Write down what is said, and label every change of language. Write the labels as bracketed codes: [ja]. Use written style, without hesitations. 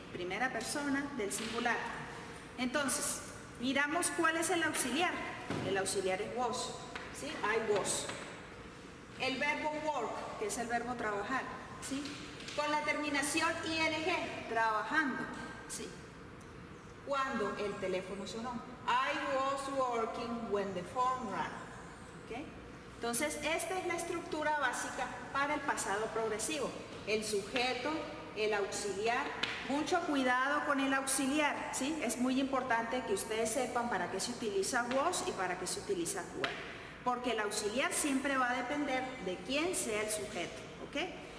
[es] Primera persona del singular. Entonces, miramos cuál es el auxiliar. El auxiliar es was, ¿sí? [en] I was. [es] El verbo work, que es el verbo trabajar, ¿sí? Con la terminación ing, trabajando, ¿sí? Cuando el teléfono sonó. [en] I was working when the phone rang. ¿Ok? [es] Entonces, esta es la estructura básica para el pasado progresivo. El sujeto, el auxiliar. Mucho cuidado con el auxiliar, ¿sí? Es muy importante que ustedes sepan para qué se utiliza was y para qué se utiliza were. Porque el auxiliar siempre va a depender de quién sea el sujeto, ¿ok?